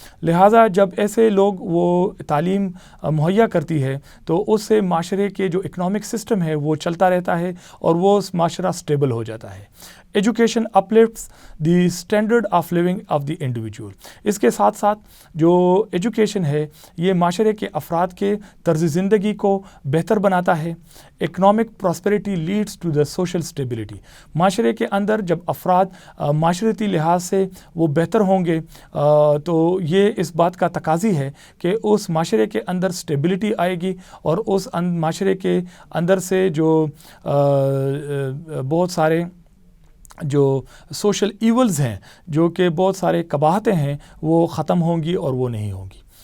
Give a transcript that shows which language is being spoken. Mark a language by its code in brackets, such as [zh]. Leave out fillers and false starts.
[ur] لہٰذا جب ایسے لوگ وہ تعلیم مہیا کرتی ہے تو اس سے معاشرے کے جو اکنامک سسٹم ہے وہ چلتا رہتا ہے اور وہ معاشرہ اسٹیبل ہو جاتا ہے. [en] Education uplifts the standard of living of the individual. [ur] اس کے ساتھ ساتھ جو ایجوکیشن ہے یہ معاشرے کے افراد کے طرز زندگی کو بہتر بناتا ہے. [en] Economic prosperity leads to the social stability. [ur] معاشرے کے اندر جب افراد معاشرتی لحاظ سے وہ بہتر ہوں گے تو یہ اس بات کا تقاضی ہے کہ اس معاشرے کے اندر اسٹیبلٹی آئے گی اور اس معاشرے کے اندر سے جو بہت سارے جو سوشل ایولز ہیں, جو کہ بہت سارے قباحتیں ہیں, وہ ختم ہوں گی اور وہ نہیں ہوں گی.